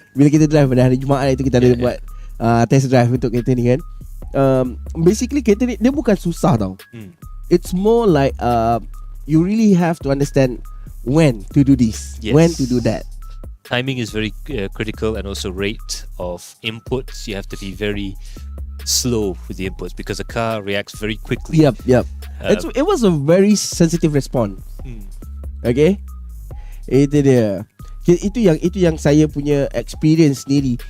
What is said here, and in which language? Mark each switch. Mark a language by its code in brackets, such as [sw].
[ms] Bila kita drive pada hari Jumaat itu, kita ada buat test drive untuk kereta ni kan. Basically kereta ni dia bukan susah tau. [en] It's more like you really have to understand when to do this, when to do that. Timing is very critical, and also rate of inputs. You have to be very slow with the inputs because the car reacts very quickly. Yep. It was a very sensitive response. [ms] Okay, itu dia. Itu yang saya punya experience sendiri.